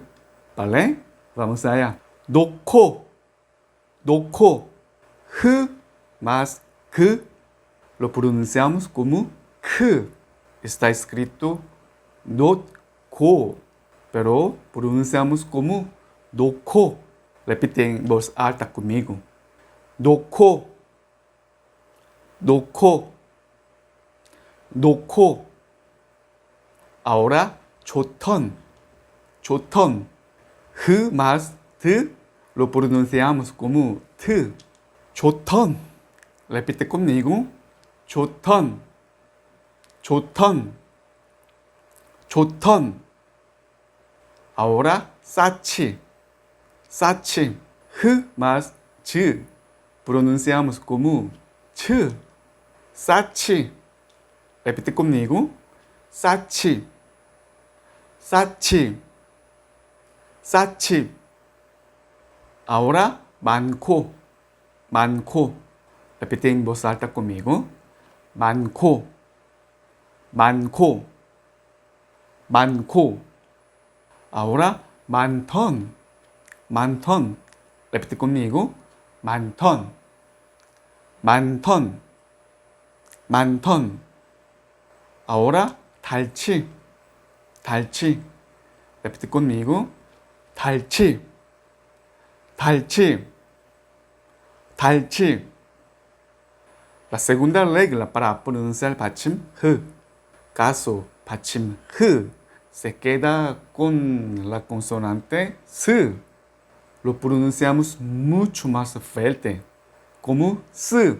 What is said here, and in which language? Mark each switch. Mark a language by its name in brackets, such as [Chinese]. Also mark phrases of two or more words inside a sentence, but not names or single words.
[Spanish] ¿Vale? Vamos allá. [Korean] 놓고, 놓고. [Spanish] h más k lo pronunciamos como k. Está escrito 놓고, pero pronunciamos como 놓고. Repite en voz alta conmigo. [Korean] 놓고, 놓고, 놓고. Ahora, 좋던, 좋던. [Spanish] h más t lo pronunciamos como t. 좋던. Repite conmigo. [Korean] 좋던, 좋던, 좋던. Ahora, 사치, 사치. [Spanish] h más ch pronunciamos como ch. 사치. Repite conmigo. [Korean] 사치, 사치, 사치. Ahora, 많고, 많고. [Spanish] Repite en voz alta conmigo. [Korean] 많고, 많고, 많고. Ahora, 많던, 많던. [Spanish] Repite conmigo. [Korean] 많던, 많던, 많던. Ahora, 달치, 달치. [Spanish] Repite conmigo. [Korean] 달치, 달치, 달치. [Spanish] La segunda regla para pronunciar 받침 h. Caso 받침 h se queda con la consonante s, lo pronunciamos mucho más fuerte, como s.